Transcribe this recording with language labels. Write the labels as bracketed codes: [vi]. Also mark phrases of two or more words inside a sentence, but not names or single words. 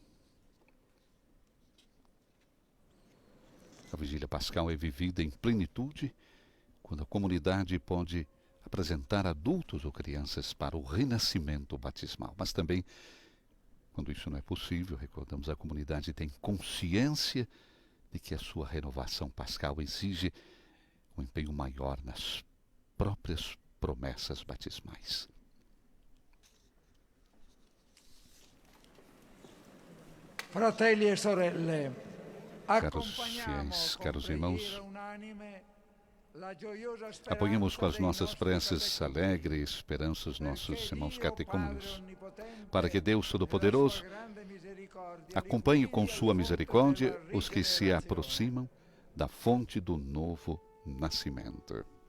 [pt] A vigília pascal é vivida em plenitude quando a comunidade pode apresentar adultos ou crianças para o renascimento batismal, mas também quando isso não é possível, recordamos, a comunidade tem consciência de que a sua renovação pascal exige um empenho maior nas próprias promessas batismais. [it] Fratelli e sorelle, [pt] caros fiéis, caros irmãos, apoiemos com as nossas preces alegre e esperança os nossos irmãos catecúmenos, para que Deus Todo-Poderoso Acompanhe com sua misericórdia os que se aproximam da fonte do novo nascimento.